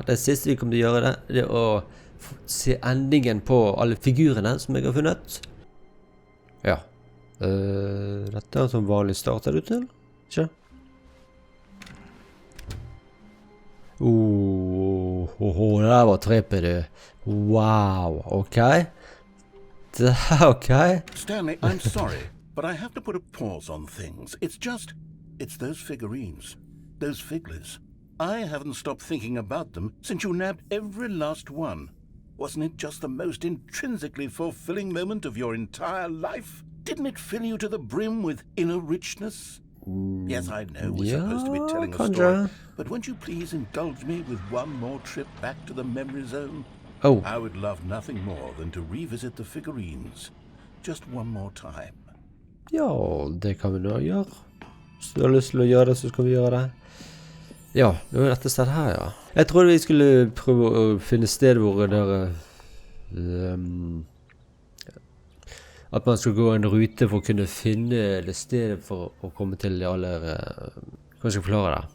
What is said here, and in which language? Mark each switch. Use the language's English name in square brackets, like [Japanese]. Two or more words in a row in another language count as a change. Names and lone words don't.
[Norwegian] Det siste vi kommer til å gjøre det er å se endingen på alle figurene som jeg har funnet. Ja. Dette er som vanlig start, ser det ut til? Ikke? Det der var trippet, du. [English] Wow, okay. Okay. Stanley, I'm sorry, but I have to put a pause on things. It's those figurines, those figlets. I haven't stopped thinking about them since you nabbed every last one. Wasn't it just the most intrinsically fulfilling moment of your entire life? Didn't it fill you to the brim with inner richness? Yes, I know we're supposed to be telling a story, but won't you please indulge me with one more trip back to the memory zone? Oh. I would love nothing more than to revisit the figurines. Just one more time. [Norwegian] Ja, det kan vi nå gjøre. Hvis du har lyst til å gjøre det, så skal vi gjøre det. Ja, det var dette stedet her, ja. Jeg trodde vi skulle prøve å finne sted hvor det at man skal gå en rute for å kunne finne det stedet for å komme til alle, hva skal jeg forklare det?